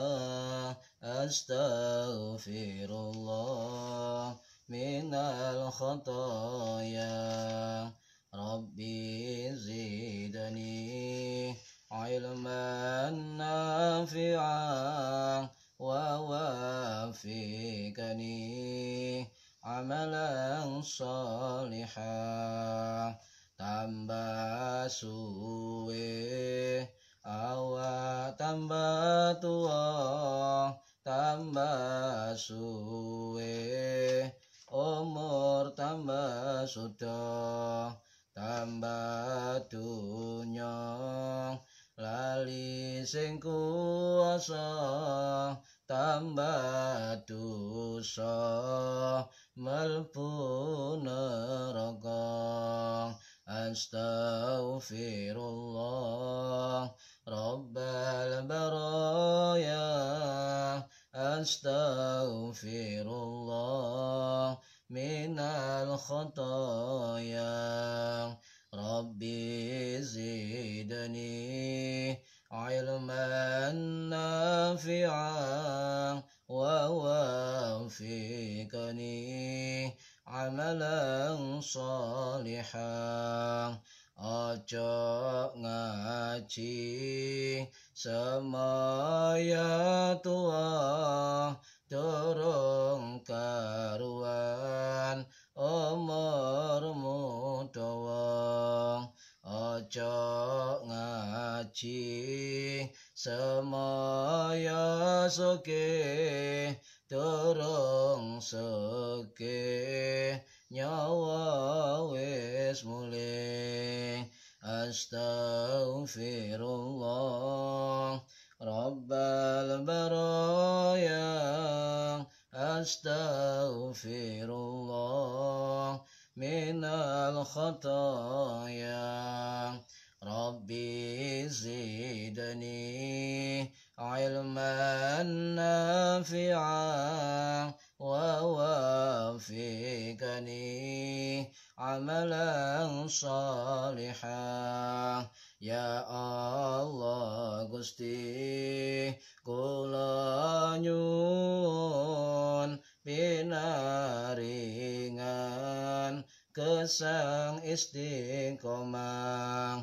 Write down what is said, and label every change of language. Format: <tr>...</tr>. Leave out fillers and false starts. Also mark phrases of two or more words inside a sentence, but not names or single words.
<ar>أستغفر الله من الخطايا. رب زدني علما نافعا ووفقني عملا صالحا.</ar> <jv>Tambah suwe awak tambah tua, tambah suwe umur tambah sudah, tambah dunya lali sing kuasa, tambah dosa mlebu neraka.</jv> <ar>أستغفر الله رب البرايا. أستغفر الله من الخطايا. رب زدني علما نافعا ووفقني عملا صالحا.</ar> <jv>Ojo ngaji semaya tua durung karuan umurmu dawa. Ojo ngaji semaya soge durung soge nyawa wis mulih.</jv> <ar>أستغفر الله رب البرايا. أستغفر الله من الخطايا. رب ربي زدني علما نافعا ووفقني عملا صالحا.</ar> <jv>Ya Allah Gusti kula nyuwun pinaringan kesang istiqomah.</jv>